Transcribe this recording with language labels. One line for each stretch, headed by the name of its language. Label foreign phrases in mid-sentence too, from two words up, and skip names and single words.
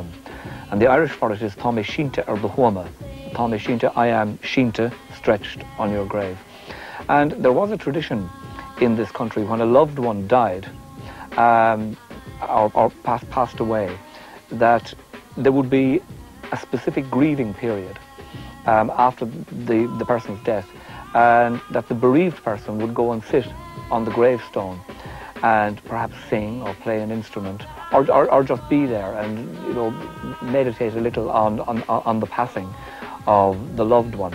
English: And the Irish for it is
Irish: Táime Sínte ar do Huama. Táime Sínte,
English: I am Sínte, stretched on your grave. And there was a tradition in this country when a loved one died or passed away, that there would be a specific grieving period after the person's death, and that the bereaved person would go and sit on the gravestone and perhaps sing or play an instrument, or just be there and, you know, meditate a little on the passing of the loved one.